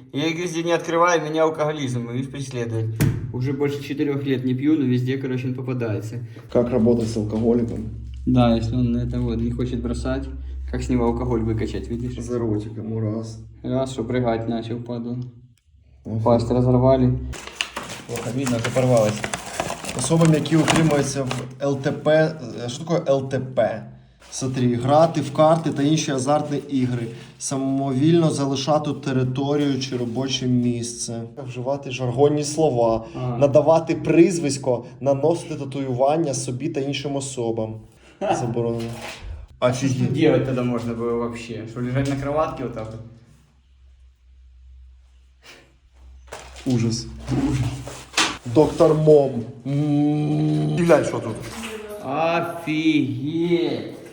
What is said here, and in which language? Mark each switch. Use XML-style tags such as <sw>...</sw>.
<ru>Я их везде не открываю, меня алкоголизм и преследует. Уже больше 4 лет не пью, но везде, короче, он попадается. Как работать с алкоголиком? Да, если он это вот не хочет бросать, как с него алкоголь выкачать, видишь? За ротиком, раз. Раз, что прыгать начал, падал. Пасть разорвали. Плохо видно, что порвалось.</ru> <uk>Особам, які утримуються в ЛТП. Що таке ЛТП? Смотри, грати в карти та інші азартні ігри, самовільно залишати територію чи робоче місце, вживати жаргонні слова, надавати прізвисько, наносити татуювання собі та іншим особам. Заборонено.</uk> <ru>Что Офігеть. делать тогда можно было вообще? Что, лежать на кроватке вот так вот?</ru> <uk>Ужас. Доктор Мом. І глянь, що тут.</uk> <ru>Офигеть!</ru>